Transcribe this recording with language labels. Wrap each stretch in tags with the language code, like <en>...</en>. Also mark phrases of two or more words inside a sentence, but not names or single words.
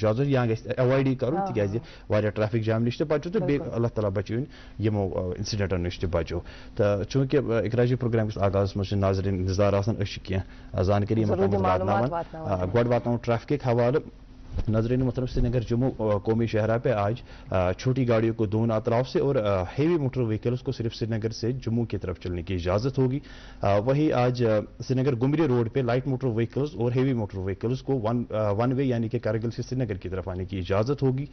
<ks>اجازت یا گژھِ ایوایڈٕے کرُن تِکیازِ واریاہ</ks> <en>ٹریفک جام</en> <ks>نِش تہِ بچو تہٕ بیٚیہِ اللہ تعالیٰ بچٲوِن یِمو انسیڈنٹو نِش تہِ بچو تہٕ چوٗنکہِ اقرا جی پروگرام کِس آغازس منٛز چھِ ناظریٖن انتظار آسان أسۍ چھِ کینٛہہ زانکٲری یِمن تام واتناوان گۄڈٕ واتناوو ٹریفکٕکۍ حوالہٕ نظرین محترم</ks> <hi>श्रीनगर जम्मू कौमी शहरा पे आज छोटी गाड़ियों को 2 अतराफ से और हेवी मोटर व्हीकल्स को सिर्फ श्रीनगर से जम्मू की तरफ चलने की इजाज़त होगी। वहीं आज श्रीनगर गुमरी रोड पे</hi> <en>light motor vehicles</en> <hi>और</hi> <en>heavy motor vehicles</en> <hi>को</hi> <en>one way</en> <hi>यानी कि कारगिल से श्रीनगर की तरफ आने की इजाज़त होगी।</hi>